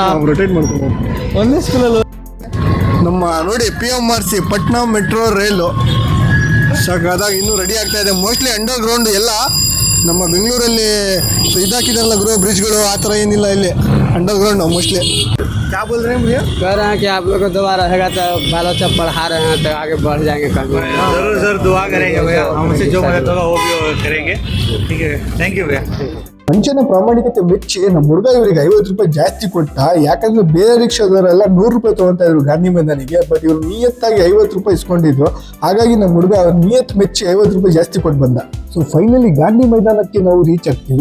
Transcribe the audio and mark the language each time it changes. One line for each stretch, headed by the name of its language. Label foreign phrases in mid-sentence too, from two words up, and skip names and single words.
Kannada: ರೊಟೇಟ್ ಮಾಡ್ಕೊಂಡು ಒಂದೇ ಸ್ಕೂಲಲ್ಲಿ. ನಮ್ಮ ನೋಡಿ PMRC ಪಟ್ನಾ ಮೆಟ್ರೋ ರೈಲು ಸಾಕಾದಾಗ ಇನ್ನೂ ರೆಡಿ ಆಗ್ತಾ ಇದೆ.
English: mostly under ground
Kannada: ಎಲ್ಲ ನಮ್ಮ ಬೆಂಗಳೂರಲ್ಲಿ ಇದಾಕಿದಾರಲ್ಲ ಗೃಹ ಬ್ರಿಡ್ಜ್ಗಳು, ಆ ಥರ ಏನಿಲ್ಲ ಇಲ್ಲಿ.
English: under ground mostly.
Hindi: क्या बोल रहे हैं भैया? कह रहे हैं कि आप लोग को दोबारा रहेगा तो बाल बच्चा पढ़ा रहे हैं तो आगे बढ़ जाएंगे कभी। जरूर दुआ करेंगे भैया, हमसे जो मदद होगा वो भी करेंगे. ठीक है,
English: thank you
Hindi: भैया.
Kannada: ಮಂಚನ ಪ್ರಾಮಾಣಿಕತೆ ಮೆಚ್ಚಿ ನಮ್ಮ ಹುಡುಗ ಇವರಿಗೆ 50 ರೂಪಾಯಿ ಜಾಸ್ತಿ ಕೊಟ್ಟ. ಯಾಕಂದ್ರೆ ಬೇರೆ ರಿಕ್ಷಾದವರೆಲ್ಲ 100 ರೂಪಾಯಿ ತಗೊಂತಾ ಇದ್ರು ಗಾಂಧಿ ಮೈದಾನಿಗೆ. ಬಟ್ ಇವ್ರು ನಿಯತ್ತಾಗಿ 50 ರೂಪಾಯಿ ಇಸ್ಕೊಂಡಿದ್ರು. ಹಾಗಾಗಿ ನಮ್ಮ ಹುಡುಗ ಅವ್ರ ನಿಯತ್ ಮೆಚ್ಚಿ 50 ರೂಪಾಯಿ ಜಾಸ್ತಿ ಕೊಟ್ಟು ಬಂದ.
English: so finally
Kannada: ಗಾಂಧಿ ಮೈದಾನಕ್ಕೆ ನಾವು ರೀಚ್ ಆಗ್ತೀವಿ.